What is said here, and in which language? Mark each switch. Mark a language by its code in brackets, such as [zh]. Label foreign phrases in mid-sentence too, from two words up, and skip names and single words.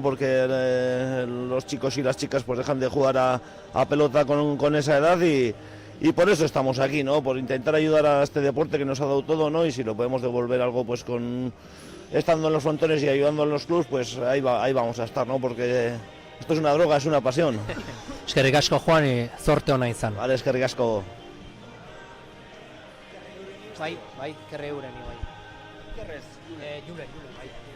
[es] Porque los chicos y las chicas pues dejan de jugar a pelota con esa edad y por eso estamos aquí, ¿no? Por intentar ayudar a este deporte que nos ha dado todo, ¿no? Y si lo podemos devolver algo pues estando en los frontones y ayudando en los clubs, pues ahí vamos a estar, ¿no? Porque esto es una droga, es una pasión. [eu] Eskerrik asko Juan, zorte ona izan. Vale, eskerrik asko. Bai, kerre euren, bai. Kerrez, Julen, bai.